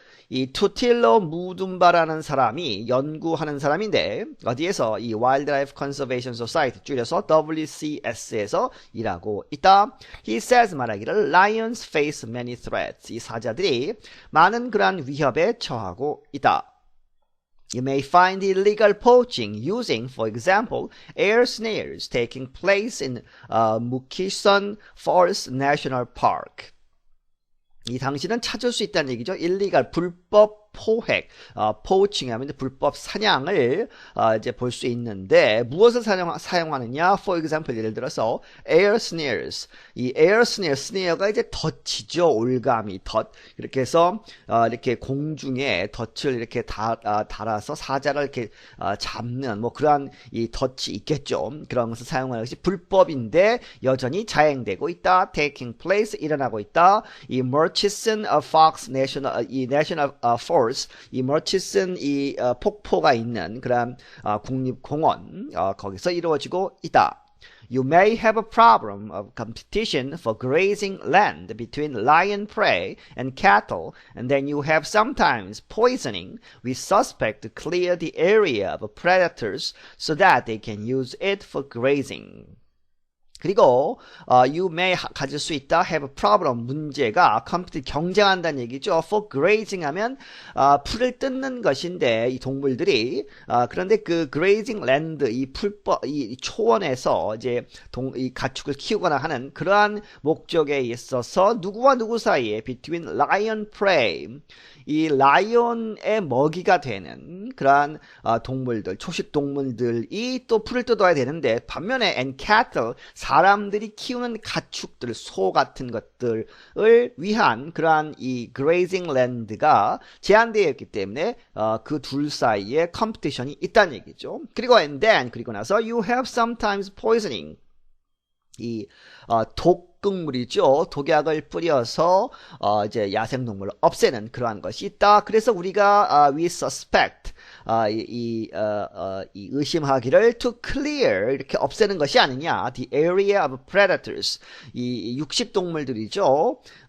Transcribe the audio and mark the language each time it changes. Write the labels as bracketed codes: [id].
[ko] 이 투틸로 무둠바라는 사람이 연구하는 사람인데 어디에서 이 Wildlife Conservation Society 줄여서 WCS에서 일하고 있다. [en] He says [ko] 말하기를 [en] lions face many threats. [ko] 이 사자들이 많은 그러한 위협에 처하고 있다. [en] You may find illegal poaching using, for example, air snares taking place in Mukison Forest National Park. [ko] 이 당신은 찾을 수 있다는 얘기죠. illegal, 불법 포획, 포칭하면 불법 사냥을 이제 볼 수 있는데 무엇을 사용하느냐? [en] For example, [ko] 예를 들어서 [en] air snares. [ko] 이 air snare, snare가 이제 덫이죠. 올가미, 덫. 이렇게 해서 이렇게 공중에 덫을 이렇게 달아서 사자를 이렇게 잡는 뭐 그러한 이 덫이 있겠죠. 그런 것을 사용하는 것이 불법인데 여전히 자행되고 있다. [en] taking place [ko] 일어나고 있다. 이 Murchison Fox National 이 National Forest 이 머치슨 이 폭포가 있는 그런 국립공원 거기서 이루어지고 있다. [en] You may have a problem of competition for grazing land between lion prey and cattle, and then you have sometimes poisoning. We suspect to clear the area of predators so that they can use it for grazing. [ko] 그리고 [en] you may [ko] 가질 수 있다 [en] have a problem [ko] 문제가 경쟁한다는 얘기죠. [en] for grazing [ko] 하면 풀을 뜯는 것인데 이 동물들이 그런데 그 grazing land 이 초원에서 이제 이 가축을 키우거나 하는 그러한 목적에 있어서 누구와 누구 사이에 [en] between lion prey [ko] 이 라이온의 먹이가 되는 그러한 동물들, 초식 동물들이 또 풀을 뜯어야 되는데 반면에 [en] and cattle, [ko] 사람들이 키우는 가축들, 소 같은 것들을 위한 그러한 이 grazing land가 제한되어 있기 때문에 그 둘 사이에 컴피티션이 있다는 얘기죠. 그리고 [en] and then, [ko] 그리고 나서 [en] you have sometimes poisoning. [ko] 이 독극물이죠. 독약을 뿌려서 이제 야생동물을 없애는 그러한 것이 있다. 그래서 우리가 [en] we suspect [ko] 이 의심하기를 [en] to clear [ko] 이렇게 없애는 것이 아니냐. [en] The area of predators [ko] 이 육식동물들이죠.